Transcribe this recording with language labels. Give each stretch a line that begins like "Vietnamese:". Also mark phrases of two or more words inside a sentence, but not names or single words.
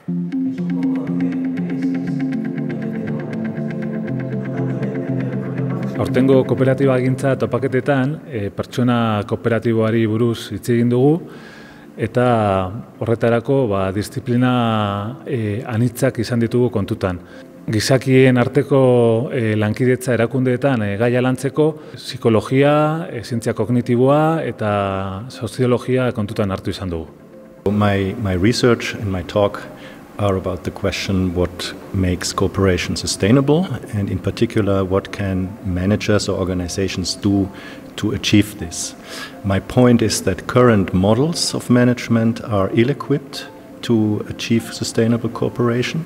Basque: Aurtengo kooperatiba gintza topaketetan pertsona kooperatiboari buruz hitz egin dugu eta horretarako disiplina anitzak izan ditugu kontutan. Gizakien arteko lankidetza erakundeetan gaia lantzeko psikologia, zientzia kognitiboa eta soziologia kontutan hartu izan dugu.
English: My research and my talk are about the question what makes cooperation sustainable, and in particular what can managers or organizations do to achieve this. My point is that current models of management are ill-equipped to achieve sustainable cooperation.